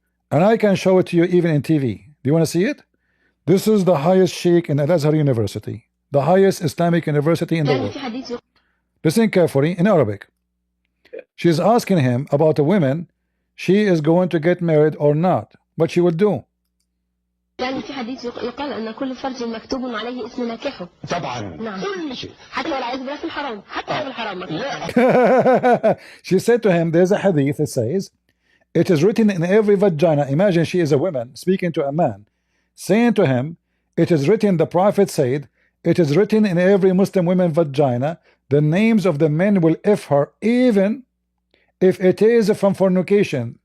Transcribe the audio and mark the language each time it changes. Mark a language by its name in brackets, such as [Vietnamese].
[English] And I can show it to you even in TV. Do you want to see it? This is the highest sheikh in Al-Azhar University, the highest Islamic university in the world. Listen carefully in Arabic. She's asking him about a woman, she is going to get married or not, what she will do. [Arabic] يعني في حديث يقال أن كل فرج مكتوب عليه اسم ناكحه. طبعا. نعم. كل شيء. حتى والعياذ بالله في الحرام. حتى في الحرام. لا. [English] She said to him, there's a hadith that says, it is written in every vagina. Imagine she is a woman speaking to a man, saying to him, it is written, the Prophet said, it is written in every Muslim woman vagina, the names of the men will if her, even if it is from fornication.